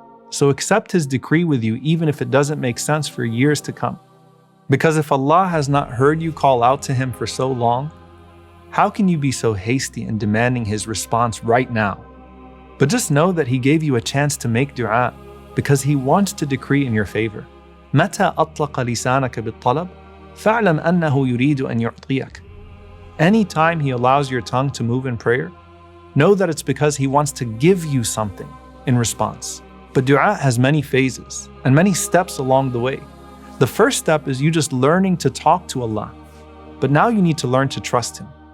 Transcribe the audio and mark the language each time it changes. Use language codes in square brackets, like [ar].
[en] So accept His decree with you even if it doesn't make sense for years to come. Because if Allah has not heard you call out to Him for so long, how can you be so hasty in demanding His response right now? But just know that He gave you a chance to make dua because He wants to decree in your favor. [ar] متى أطلق لسانك بالطلب فاعلم أنه يريد أن يعطيك. [en] Anytime He allows your tongue to move in prayer, know that it's because He wants to give you something in response. But dua has many phases and many steps along the way. The first step is you just learning to talk to Allah. But now you need to learn to trust Him.